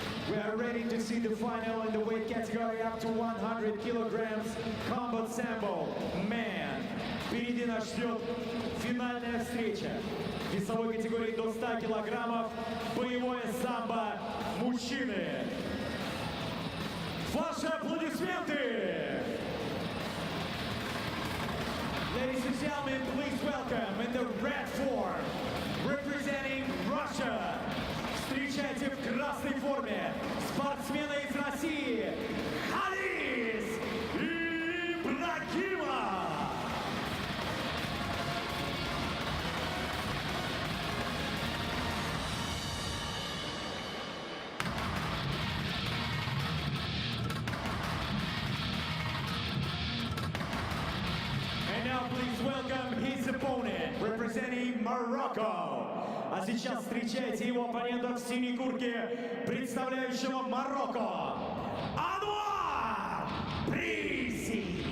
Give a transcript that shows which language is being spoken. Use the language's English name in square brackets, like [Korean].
[English] We are ready to see the final in the weight category up to 100 kilograms combat sambo man. [Russian] Впереди нас ждет финальная встреча. весовой категории до 100 килограммов, боевое самбо мужчины. Ваши аплодисменты! [English] Ladies and gentlemen, please welcome in the red form, representing Russia. [Russian] Встречайте в красной форме спортсмена из России Хадис Ибрагимов. [English] And now please welcome his opponent, representing Morocco. [Russian] А сейчас встречайте его оппонента в синей куртке, представляющего Марокко, Ануар Бризи.